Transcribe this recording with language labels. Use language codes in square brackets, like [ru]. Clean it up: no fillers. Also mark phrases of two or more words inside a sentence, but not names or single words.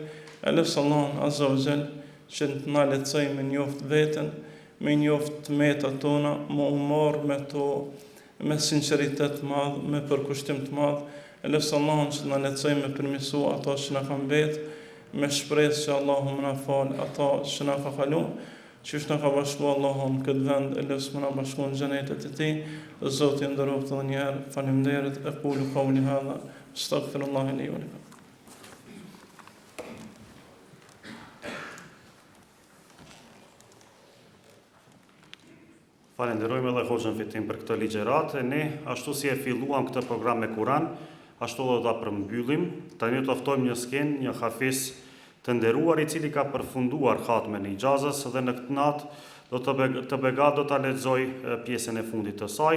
[sq] E lësë Allahun [ar] عز وجل [sq] që të na lehtësoj me njoft veten, me njoft të metat tona, me humor, me to, me sinqeritet të madh, me përkushtim të madh. E lësë Allahun që të na lehtësoj me përmirësu ato që na kanë mbet, me shpresë që Allahu më na fal ato që na ka kalu, që është na ka bashku Allahu në këtë vend, e lësë më na bashku në xhenetet e tij. Zoti nderoft edhe një herë, faleminderit, e [ar] أقول قولي هذا أستغفر الله لي ولكم. [sq] Falenderojmë edhe Hoxhën Fitim për këtë ligjërat. Ne, ashtu si e filluam këtë program me Kur'an, ashtu do ta përmbyllim. Tani do të ftojmë një skenë, një hafiz të nderuar i cili ka përfunduar hatmen e ijazës dhe në këtë natë të begat do ta lexoj pjesën e fundit të saj.